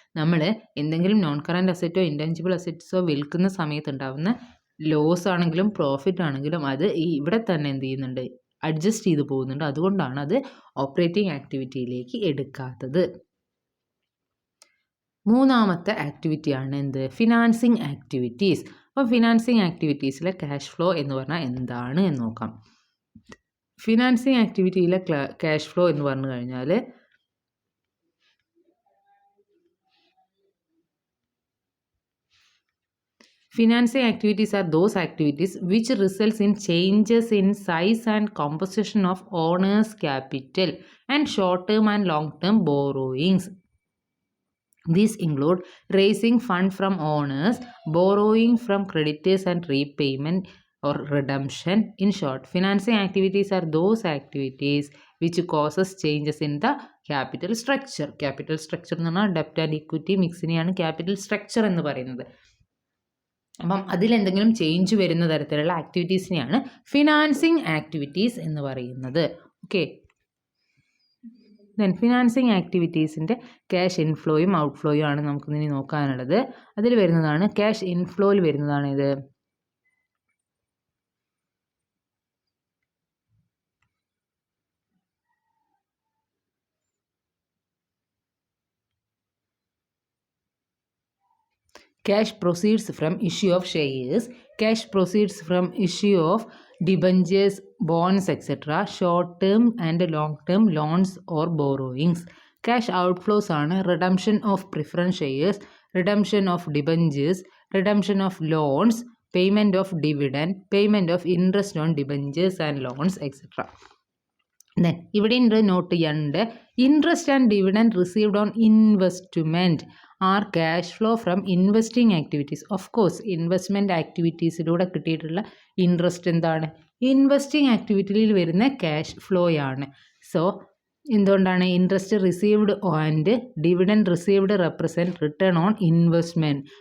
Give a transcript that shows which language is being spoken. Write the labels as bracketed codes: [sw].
[ml] നമ്മൾ എന്തെങ്കിലും non current അസറ്റോ intangible അസറ്റ്സോ വിൽക്കുന്ന സമയത്ത് ഉണ്ടാകുന്ന ലോസ് ആണെങ്കിലും പ്രോഫിറ്റ് ആണെങ്കിലും അത് ഇവിടെ തന്നെ എന്ത് ചെയ്യുന്നുണ്ട്, അഡ്ജസ്റ്റ് ചെയ്ത് പോകുന്നുണ്ട്. അതുകൊണ്ടാണ് അത് ഓപ്പറേറ്റിംഗ് ആക്ടിവിറ്റിയിലേക്ക് എടുക്കാത്തത്. മൂന്നാമത്തെ ആക്ടിവിറ്റിയാണ് എന്ത്? Financing activities. അപ്പോൾ ഫിനാൻസിങ് ആക്ടിവിറ്റീസിലെ ക്യാഷ് ഫ്ലോ എന്ന് പറഞ്ഞാൽ എന്താണ് എന്ന് നോക്കാം. ഫിനാൻസിങ് ആക്ടിവിറ്റിയിലെ ക്യാഷ് ഫ്ലോ എന്ന് പറഞ്ഞു കഴിഞ്ഞാൽ [en] financing activities are those activities which results in changes in size and composition of owner's capital and short-term and long-term borrowings. These include raising fund from owners, borrowing from creditors and repayment or redemption. In short, financing activities are those activities which causes changes in the capital structure. [ml] Capital structure എന്ന് പറഞ്ഞാൽ ഡെപ്റ്റ് and equity മിക്സിനെയാണ് capital structure എന്ന് പറയുന്നത്. അപ്പം അതിലെന്തെങ്കിലും change വരുന്ന തരത്തിലുള്ള ആക്ടിവിറ്റീസിനെയാണ് financing activities എന്ന് പറയുന്നത്. ഓക്കെ, ദെൻ ഫിനാൻസിങ് ആക്ടിവിറ്റീസിൻ്റെ ക്യാഷ് ഇൻഫ്ലോയും ഔട്ട്ഫ്ലോയും ആണ് നമുക്കിനി നോക്കാനുള്ളത്. അതിൽ വരുന്നതാണ് ക്യാഷ് ഇൻഫ്ലോയിൽ വരുന്നതാണ് ഇത് [en] cash proceeds from issue of shares, cash proceeds from issue of debentures, bonds, etc., short-term and long-term loans or borrowings. Cash outflows ആണ് redemption of preference shares, redemption of debentures, redemption of loans, payment of dividend, payment of interest on debentures and loans, etc. Then [ml] ഇവിടെ not ചെയ്യാനുണ്ട്, [en] Interest and dividend received on investment are cash flow from investing activities. [ml] Of course investment ആക്ടിവിറ്റീസിലൂടെ കിട്ടിയിട്ടുള്ള interest എന്താണ്? Investing ആക്ടിവിറ്റിയിൽ വരുന്ന cash ഫ്ലോയാണ്. So എന്തുകൊണ്ടാണ് [en] Interest received and dividend received represent return on investment.